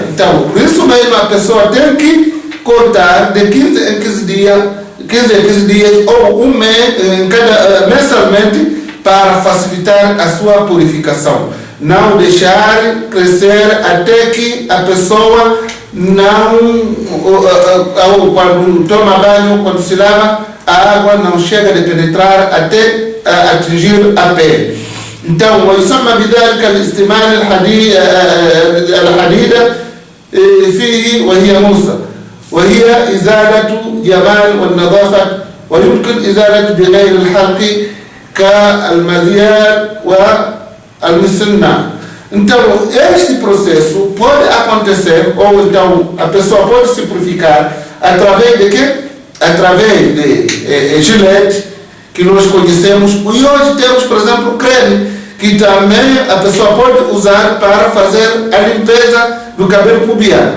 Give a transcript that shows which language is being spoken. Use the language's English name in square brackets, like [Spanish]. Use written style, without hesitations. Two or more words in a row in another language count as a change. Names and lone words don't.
[Portuguese] Então, por isso mesmo a pessoa tem que cortar de 15 em 15 dias ou um mês, mensalmente, para facilitar a sua purificação. Não deixar crescer até que a pessoa quando toma banho, quando se lava, a água não chega a penetrar até atingir a pele. Então, [Arabic] ويسمى بذلك الاستعمال الحديدة فيه وهي موسى، وهي إزالة جمال والنظافة، ويمكن إزالة بغير الحلق كالمذيال والمسنة. [Portuguese] Então, este processo pode acontecer, ou então a pessoa pode se purificar através de quê? Através de gilete, que nós conhecemos. E hoje temos, por exemplo, creme, que também a pessoa pode usar para fazer a limpeza do cabelo pubiano.